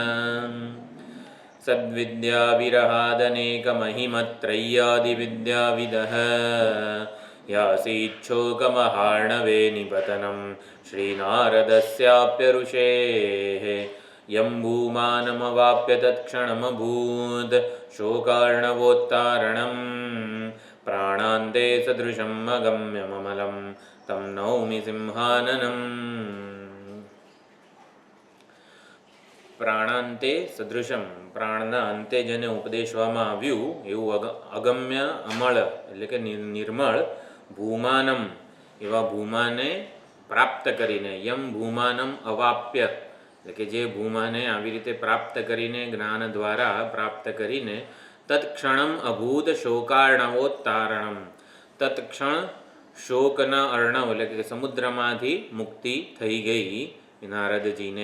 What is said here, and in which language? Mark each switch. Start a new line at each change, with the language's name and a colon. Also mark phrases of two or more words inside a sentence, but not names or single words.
Sanskrit: सद्विद्याविरहादनेकमहिमत्रय्यादिविद्याविदः यासीच्छोकमहार्णवे निपतनं श्रीनारदस्याप्यऋषेः यं भूमानमवाप्य तत्क्षणमभूत् शोकार्णवोत्तारणं प्राणान्ते सदृशम् अगम्यममलं तं नौमि सिंहाननम्। प्राणान्ते सदृशम्,
Gujarati: પ્રાણના અંતે જેને ઉપદેશવામાં આવ્યું એવું અગમ્ય અમળ એટલે કે નિર્મળ ભૂમાનમ એવા ભૂમાને પ્રાપ્ત કરીને
Sanskrit: यं भूमानम् अवाप्य
Gujarati: એટલે કે જે ભૂમાને આવી રીતે પ્રાપ્ત કરીને જ્ઞાન દ્વારા પ્રાપ્ત કરીને
Sanskrit: तत्क्षणम् अभूत् शोकार्णवोत्तारणम्
Gujarati: તત્ક્ષણ શોકના અર્ણવ એટલે કે સમુદ્રમાંથી મુક્તિ થઈ ગઈ નારદજીને।